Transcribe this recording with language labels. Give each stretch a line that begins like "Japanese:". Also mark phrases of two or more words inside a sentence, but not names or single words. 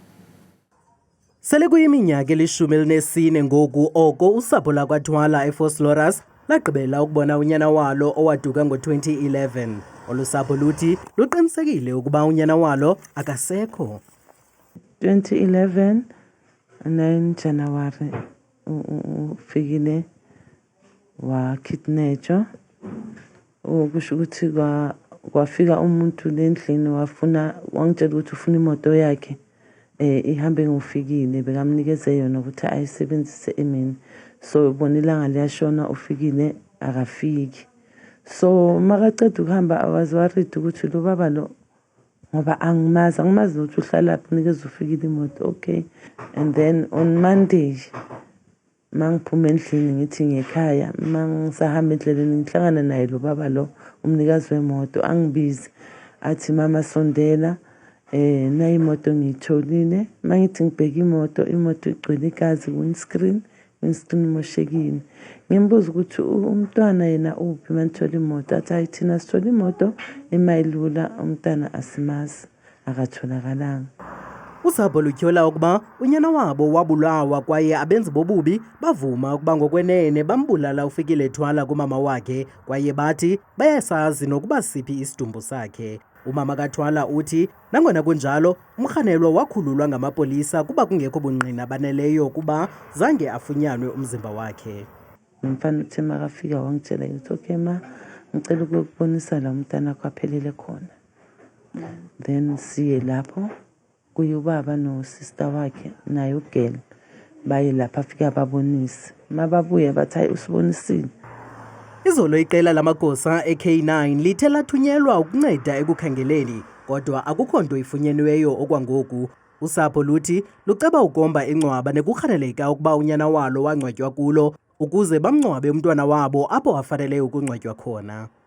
Xhosa: Sele kuyiminyaka eli-14 ngoku oko usapho lakwaThwala eFostorus lagqibela ukubona unyana walo owaduka ngo-2011. Olusapho luthi luqinisekile ukuba unyana walo akasekho.
Zulu: 2011 9 January uFikile wakidnapwa. Ukusho ukuthi kwafika umuntu lendlini wangitshela ukuthi ufuna imoto yakhe ihambe ngoFikile, bekamnikeze yona ukuthi ayisebenzise emini. So ubona ilanga liyashona uFikile akafiki. So makaceda ukuhamba awazi worried ukuthi lo baba lo ngoba angimazi ukuthi uhlala lapho nikeze uFikile imoto. Okay.
English: And then on Monday
Zulu: mangiphuma endlini ngithi ngekhaya mangisahamba endleleni ngihlangana naye lo baba lo umnikazi wemoto angibizi athi mama sondela na imoto ngiyitholile. Mangithi ngibheka imoto igcwele igazi windscreen moshekile. Ngimbuza ukuthi umntwana yena uphi manthola imoto. Athi hayi thina sithola imoto emayilula umntwana asimazi akatholakalanga.
Xhosa: Usapho lutyhola ukuba unyana wabo wabulawa kwaye abenzi bobubi bavuma ukuba ngokwenene bambulala uFikile Thwala kumama wakhe kwaye bathi bayasazi nokuba siphi isidumbu sakhe. Umama kaThwala uthi nangona kunjalo umrhanelwa wakhululwa ngamapolisa kuba kungekho bungqina baneleyo kuba zange afunyanwe umzimba wakhe.
Zulu: Umfana uthe makafika wangitshela ukuthi okay ma ngicela ukubonisa la umntana kwaphelele khona. Then siye lapho kuye ubaba no sister wakhe naye ugel baye lapha afika babonise. Mababuye bathi hayi usibonisile.
Xhosa: Izolo iqela lamagosa e-K9 lithe lathunyelwa ukunceda ekukhangeleni kodwa akukho nto ifunyenweyo okwangoku. Usapho luthi luceba ukomba ingcwaba nekurhaneleka ukuba unyana walo wangcwatywa kulo ukuze bamngcwabe umntwana wabo apho afanele ukungcwatywa khona.